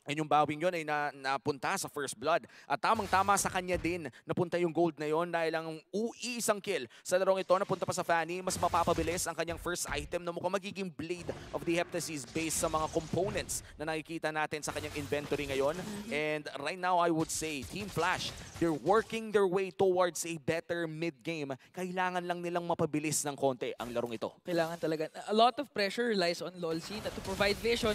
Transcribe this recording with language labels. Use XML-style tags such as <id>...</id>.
<tl>And yung bawing yun ay napunta sa First Blood. At tamang-tama sa kanya din napunta yung gold na yon dahil ang isang kill sa larong ito napunta pa sa Fanny. Mas mapapabilis ang kanyang first item na mukhang magiging Blade of the Heptasis based sa mga components na nakikita natin sa kanyang inventory ngayon.</tl> <en>And right now, I would say, Team Flash, they're working their way towards a better mid-game.</en> <tl>Kailangan lang nilang mapabilis ng konti ang larong ito. Kailangan talaga.</tl> <en>A lot of pressure lies on Lolzy to provide vision.</en>